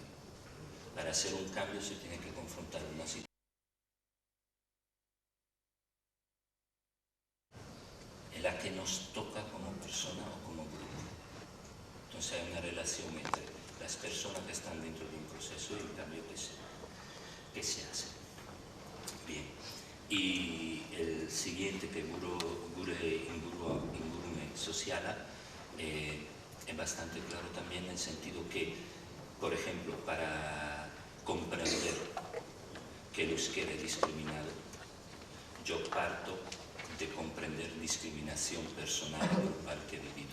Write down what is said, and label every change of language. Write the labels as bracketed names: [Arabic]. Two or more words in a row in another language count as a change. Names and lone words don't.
[Spanish] Para hacer un cambio se tiene que confrontar una situación en la que nos toca como persona o como grupo. Entonces hay una relación entre las personas que están dentro de un proceso y el cambio que se hace. Bien. Y el siguiente, que [Basque] gure ingurume soziala, [Spanish] es bastante claro también en el sentido que Por ejemplo, para comprender que el euskera es discriminado, yo parto de comprender discriminación personal y grupal que he vivido.